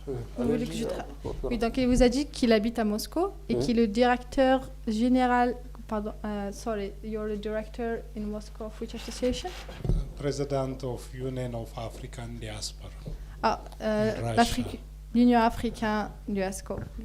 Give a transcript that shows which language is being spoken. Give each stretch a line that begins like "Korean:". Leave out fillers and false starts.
French: Vous voulez que je oui, donc il vous a dit qu'il habite à Moscou et qu'il est le directeur général.
English: Pardon, sorry, you're the director in Moscow of which association? President of Union of African Diaspora. Ah, Russia.
French: l'Union africaine du ASCO.